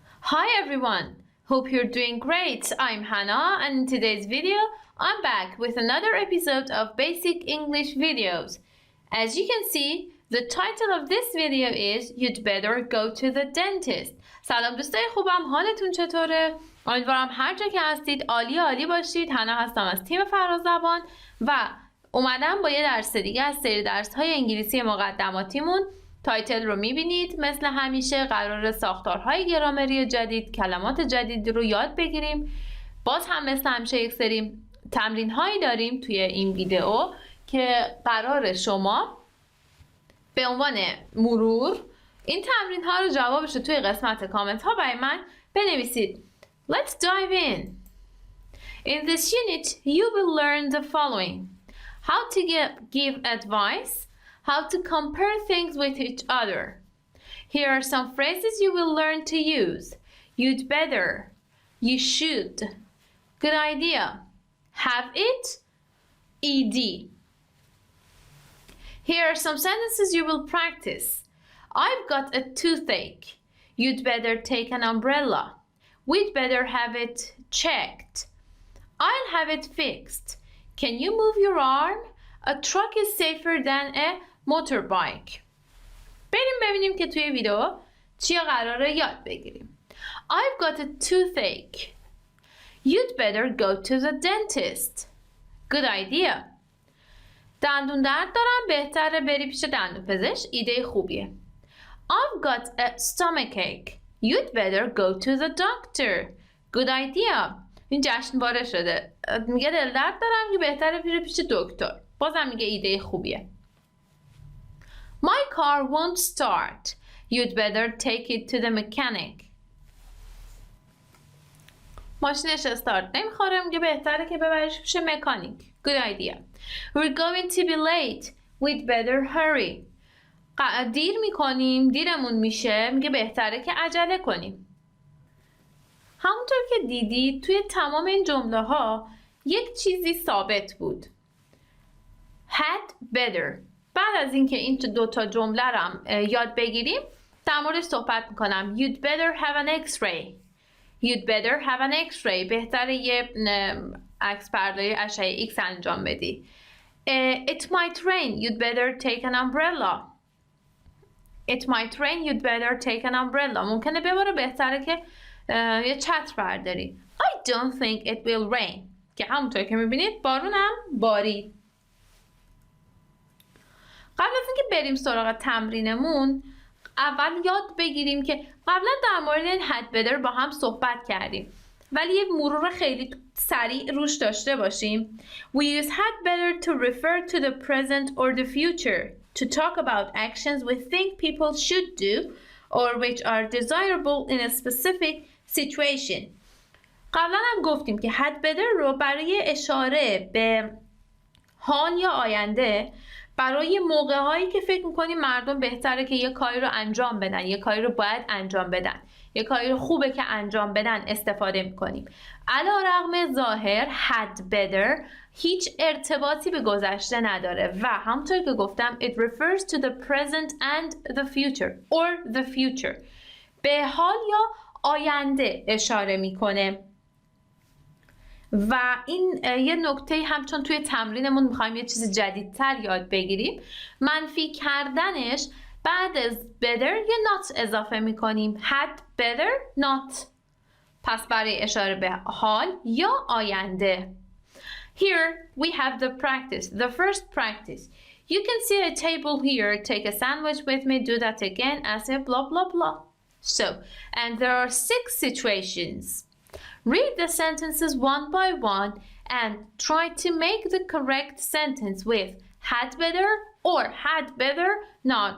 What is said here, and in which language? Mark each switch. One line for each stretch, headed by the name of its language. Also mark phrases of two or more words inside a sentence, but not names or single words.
English: Hi everyone, hope you're doing great. I'm Hannah and in today's video I'm back with another episode of Basic English Videos. As you can see, the title of this video is You'd Better Go to the Dentist.
Persian: سلام دوستای خوبم، حالتون چطوره؟ امیدوارم هر جا که هستید عالی باشید. حنا هستم از تیم فرازبان و اومدم با یه درس دیگه از سری درس‌های انگلیسی مقدماتیمون. تایتل رو میبینید، مثل همیشه قرار ساختارهای گرامری جدید، کلمات جدید رو یاد بگیریم. باز هم مثل همیشه یک سری تمرین هایی داریم توی این ویدیو که قرار شما به عنوان مرور این تمرین ها رو جوابش رو توی قسمت کامنت ها برای من بنویسید.
English: Let's dive in. In this unit you will learn the following: how to give advice, how to compare things with each other. Here are some phrases you will learn to use. You'd better, you should, good idea, have it, ed. Here are some sentences you will practice. I've got a toothache. You'd better take an umbrella. We'd better have it checked. I'll have it fixed. Can you move your arm? A truck is safer than a motorbike.
Persian: بریم ببینیم که توی ویدیو چی قراره یاد بگیریم.
English: I've got a toothache. You'd better go to the dentist. Good idea.
Persian: دندون درد دارم، بهتره بری پیش دندون پزشک. ایده خوبیه.
English: I've got a stomachache. You'd better go to the doctor. Good idea.
Persian: این جشنواره شده. میگه دل درد دارم که بهتره بری پیش دکتر. بازم میگه ایده خوبیه.
English: My car won't start. You'd better take it to the mechanic.
Persian: ماشینش استارت نمیخوره، میگه بهتره که ببریش پیش مکانیک.
English: Good idea. We're going to be late. We'd better hurry.
Persian: دیر میکنیم، دیرمون میشه، میگه بهتره که عجله کنیم. همونطور که دیدید توی تمام این جمله ها یک چیزی ثابت بود.
English: Had better.
Persian: بعد از اینکه این دوتا جمله رو یاد بگیریم در موردش صحبت میکنم.
English: You'd better have an x-ray. You'd better have an x-ray.
Persian: بهتره یه عکس برداری اشعه ایکس انجام بدی.
English: It might rain. You'd better take an umbrella. It might rain. You'd better take an umbrella.
Persian: ممکنه بباره، بهتره که یه چتر برداری.
English: I don't think it will rain.
Persian: که همونطور که میبینید بارون هم بارید. قبل از اینکه بریم سراغ تمرینمون اول یاد بگیریم که قبلا در مورد این
English: had better
Persian: با هم صحبت کردیم، ولی یه مرور خیلی سریع روش داشته باشیم.
English: We use had better to refer to the present or the future to talk about actions we think people should do or which are desirable in a specific situation.
Persian: قبلا هم گفتیم که
English: had better
Persian: رو برای اشاره به حال یا آینده، برای موقع هایی که فکر میکنیم مردم بهتره که یه کاری رو انجام بدن، یه کاری رو باید انجام بدن، یه کاری رو خوبه که انجام بدن استفاده میکنیم. علیرغم ظاهر
English: had better
Persian: هیچ ارتباطی به گذشته نداره و همونطور که گفتم
English: it refers to the present and the future or the future.
Persian: به حال یا آینده اشاره میکنه. و این یه نکته همچون توی تمرینمون میخوایم یه چیز جدیدتر یاد بگیریم. منفی کردنش بعد از better یه not اضافه میکنیم.
English: had better not.
Persian: پس برای اشاره به حال یا آینده.
English: Here we have the practice. The first practice. You can see a table here. Take a sandwich with me. Do that again as a blah blah blah. So, and there are 6 situations. Read the sentences one by one and try to make the correct sentence with had better or had better not.